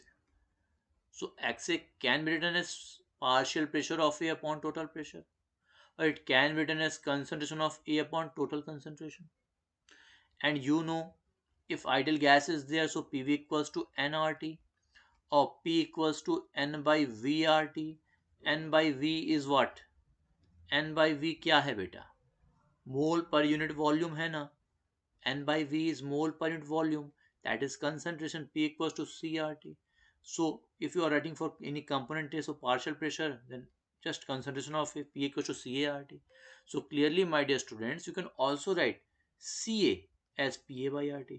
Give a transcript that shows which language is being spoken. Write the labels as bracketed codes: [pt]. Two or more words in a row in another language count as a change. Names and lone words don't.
[en] So xa can be written as partial pressure of a upon total pressure, or it can be written as concentration of a upon total concentration. And you know, if ideal gas is there, so pv equals to nRT, or p equals to n by vrt. N by v is what? N by v [hi] क्या है बेटा? मोल पर [en] unit volume [hi] है ना. [en] N by v is mole per unit volume, that is concentration. P equals to CRT. So if you are writing for any component case of partial pressure, then just concentration of P equals to CART. So clearly, my dear students, you can also write CA as PA by RT.